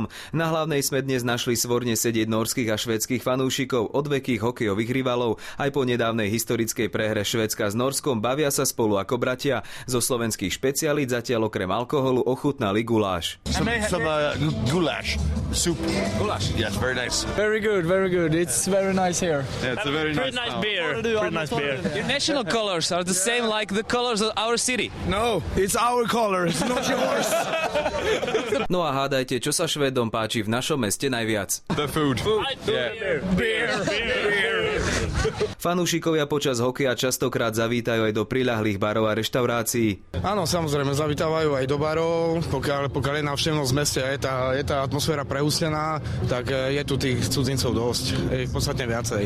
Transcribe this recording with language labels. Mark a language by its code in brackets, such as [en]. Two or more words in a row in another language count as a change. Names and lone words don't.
[sk] Na Hlavnej sme dnes našli svorne sedieť norských a švédskych fanúšikov, odvekých hokejových rivalov. Aj po nedávnej historickej prehre Švédska s Norskom bavia sa spolu ako bratia. Zo slovenských špecialít zatiaľ okrem alkoholu ochutnali guláš. [en] Goulash soup. [sk] Guláš. [en] Yes, very nice. Very good. It's very nice here. Yeah, it's a very nice beer. Pretty nice beer. Your national colors are the same like the colors of our city. No, it's our colors, not yours. [sk] No a hádajte, čo sa Švédom páči v našom meste najviac. [en] The food. Beer. [sk] Fanúšikovia počas hokeja častokrát zavítajú aj do priľahlých barov a reštaurácií. Áno, samozrejme, zavítajú aj do barov, pokiaľ je návštevnosť v meste a je tá atmosféra preústená, tak je tu tých cudzincov dosť, je podstatne viacej.